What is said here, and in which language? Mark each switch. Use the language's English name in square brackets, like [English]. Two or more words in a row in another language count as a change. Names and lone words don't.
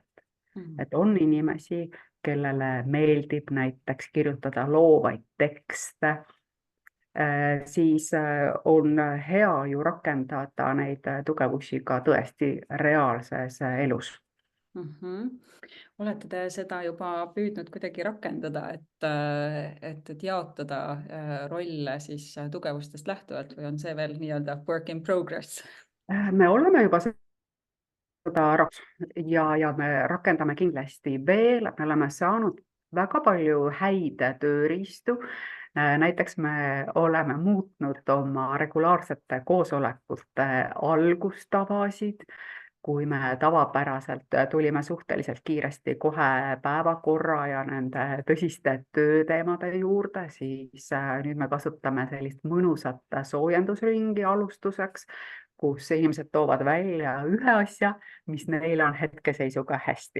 [Estonian] Et on inimesi, kellele meeldib näiteks kirjutada loovaid tekste, siis on hea ju rakendada neid tugevusi ka tõesti reaalses elus. Olete te seda juba püüdnud kuidagi rakendada, et jaotada rolle siis tugevustest lähtuvalt või on see veel nii-öelda [English] work in progress? [Estonian] Me oleme juba seda ja me rakendame kindlasti veel, me oleme saanud väga palju häid tööriistu. Näiteks me oleme muutnud oma regulaarsete koosolekute algustavasid, kui me tavapäraselt tulime suhteliselt kiiresti kohe päevakorra ja nende tõsiste tööteemade juurde, siis nüüd me kasutame sellist mõnusat soojendusringi alustuseks, kus inimesed toovad välja ühe asja, mis neile on hetkeseisuga hästi.